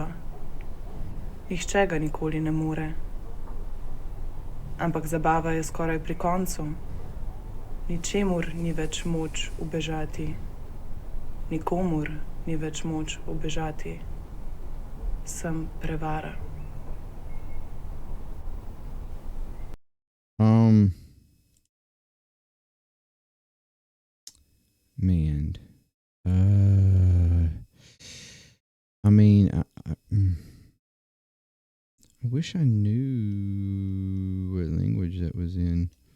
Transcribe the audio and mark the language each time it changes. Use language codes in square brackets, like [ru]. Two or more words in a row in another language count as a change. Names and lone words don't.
[sl] Nihče ga nikoli ne more. Ampak zabava je skoraj pri koncu. Ničemur ni več moč ubežati. Nikomur ni več moč ubežati. Sem prevara. [en] Man, I mean, I wish I knew what language that was in.